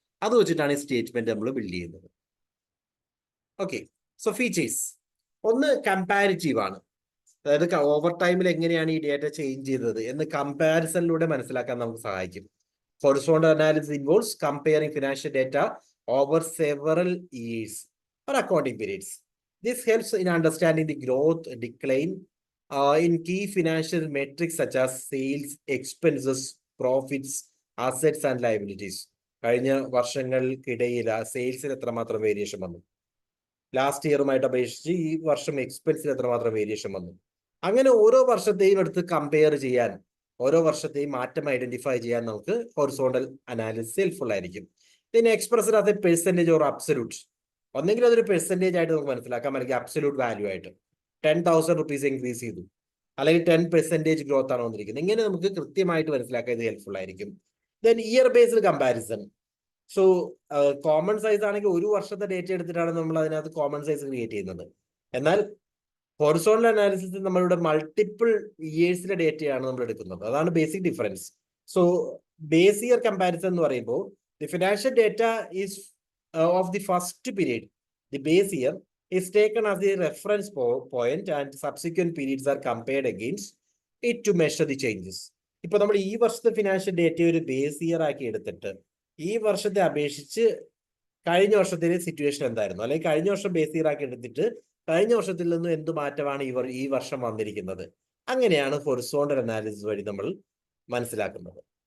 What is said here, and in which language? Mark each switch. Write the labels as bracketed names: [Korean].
[Malayalam] അത് വെച്ചിട്ടാണ് ഈ സ്റ്റേറ്റ്മെന്റ് നമ്മൾ ബിൽഡ് ചെയ്യുന്നത്. ഓക്കെ, സോ ഫീച്ചേഴ്സ് ഒന്ന് കമ്പാരിറ്റീവ് ആണ്. അതായത് ഓവർ ടൈമിൽ എങ്ങനെയാണ് ഈ ഡേറ്റ ചേഞ്ച് ചെയ്തത് എന്ന് കമ്പാരിസണിലൂടെ മനസ്സിലാക്കാൻ നമുക്ക് സഹായിക്കും. [English] Horizontal analysis involves comparing financial data over several years or accounting periods. This helps in understanding the growth, decline in key financial metrics such as sales, expenses, profits, assets and liabilities. [Malayalam] കഴിഞ്ഞ വർഷങ്ങൾക്കിടയിൽ സെയിൽസിൽ എത്രമാത്രം variation വന്നു, last ഇയറുമായിട്ട് അപേക്ഷിച്ച് ഈ വർഷം എക്സ്പെൻസിൽ എത്രമാത്രം variation വന്നു. അങ്ങനെ ഓരോ വർഷത്തെയും എടുത്ത് കമ്പയർ ചെയ്യാൻ, ഓരോ വർഷത്തെയും മാറ്റം ഐഡന്റിഫൈ ചെയ്യാൻ നമുക്ക് ഹൊറിസോണ്ടൽ അനാലിസിസ് ഹെൽപ്ഫുൾ ആയിരിക്കും. പിന്നെ [English] Expressed as a percentage or absolute. [Malayalam] ഒന്നെങ്കിൽ അതൊരു പെർസെൻറ്റേജ് ആയിട്ട് നമുക്ക് മനസ്സിലാക്കാം, അല്ലെങ്കിൽ അബ്സല്യൂട്ട് വാല്യൂ ആയിട്ട്. 10,000 rupees ഇൻക്രീസ് ചെയ്തു, അല്ലെങ്കിൽ 10% ഗ്രോത്ത് ആണ് വന്നിരിക്കുന്നത്. ഇങ്ങനെ നമുക്ക് കൃത്യമായിട്ട് മനസ്സിലാക്കാൻ ഇത് ഹെൽപ്ഫുൾ ആയിരിക്കും. [English] Then year based comparison. [Malayalam] So common size ആണെങ്കിൽ ഒരു വർഷത്തെ ഡേറ്റ എടുത്തിട്ടാണ് നമ്മൾ അതിനകത്ത് കോമൺ സൈസ് ക്രിയേറ്റ് ചെയ്യുന്നത്. എന്നാൽ ഹൊറിസോണ്ടൽ അനാലിസിസ് നമ്മളുടെ മൾട്ടിപ്പിൾ ഇയേഴ്സിലെ ഡേറ്റയാണ് നമ്മൾ എടുക്കുന്നത്. അതാണ് basic difference. [English] So base year comparison എന്ന് പറയുമ്പോൾ the financial data is of the first period, the base year, is taken as the reference point and subsequent periods are compared against it to measure the changes. [Malayalam] ഇപ്പൊ നമ്മൾ ഈ വർഷത്തെ financial data ഒരു base year ആക്കി എടുത്തിട്ട് ഈ വർഷത്തെ അപേക്ഷിച്ച് കഴിഞ്ഞ വർഷത്തിലെ സിറ്റുവേഷൻ എന്തായിരുന്നു, അല്ലെങ്കിൽ കഴിഞ്ഞ വർഷം ബേസ് ഇയർ ആക്കി എടുത്തിട്ട് കഴിഞ്ഞ വർഷത്തിൽ നിന്നും എന്ത് മാറ്റമാണ് ഈ വർഷം വന്നിരിക്കുന്നത്. അങ്ങനെയാണ് ഹൊറിസോണ്ടൽ അനാലിസിസ് വഴി നമ്മൾ മനസ്സിലാക്കുന്നത്.